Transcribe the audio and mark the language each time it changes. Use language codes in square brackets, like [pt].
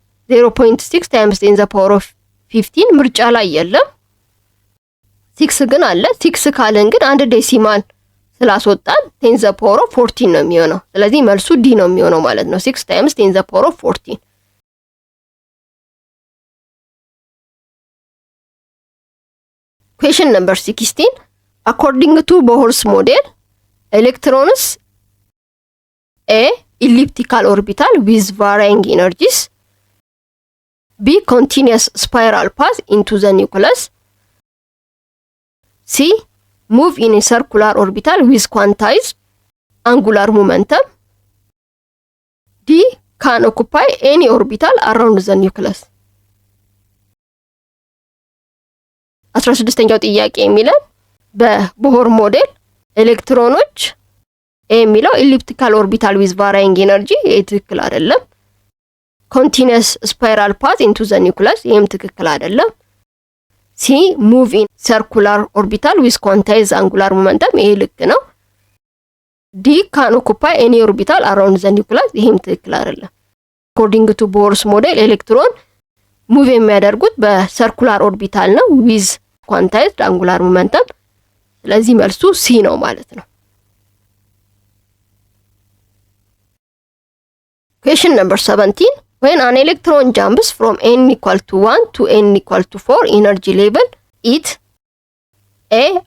[am] 0.6 ታይምስ 10 ዘ ፓወር ኦፍ 15 ምርጫ ላይ የለም። 6 ግን አለ። 6 ካለን ግን አንድ ዴሲማል ስላስወጣን 10 ዘ ፓወር ኦፍ 14 ነው የሚሆነው። ስለዚህ መልሱ ዲ ነው የሚሆነው ማለት ነው። 6 ታይምስ 10 ዘ ፓወር ኦፍ 14። [en] Question number 16. According to Bohr's model, electrons A. elliptical orbital with varying energies, B. continuous spiral path into the nucleus, C. move in a circular orbital with quantized angular momentum, D. can occupy any orbital around the nucleus. [am] 16ኛው ጥያቄ የሚለን በቦር ሞዴል ኤሌክትሮኖች የሚለው [en] ኢሊፕቲካል ኦርቢታል ዊዝ ቫራይንግ ኤነርጂ [am] ትክክል አይደለም። [en] ኮንቲኒየስ ስፓይራል ፓት ኢንቱ ዘ ኒውክለስ [am] ይሄም ትክክል አይደለም። ሲ [en] ሙቭ ኢን ሰርኩላር ኦርቢታል ዊዝ ኳንታይዝ አንጉላር ሞመንተም [am] ይሄ ልክ ነው። ዲ [en] ካን ኦኩፓይ ኤኒ ኦርቢታል አራውንድ ዘ ኒውክለስ [am] ይሄም ትክክል አይደለም። [en] አኮርዲንግ ቱ ቦርስ ሞዴል ኤሌክትሮን ሙቭ [am] የሚያደርጉት በሰርኩላር ኦርቢታል ነው [en] ዊዝ ኳንታይዝድ አንጉላር ሞመንተም። [am] ስለዚህ መልሱ ሲ ነው ማለት ነው። [en] Question number 17. When an electron jumps from n equal to 1 to n equal to 4 energy level, it A.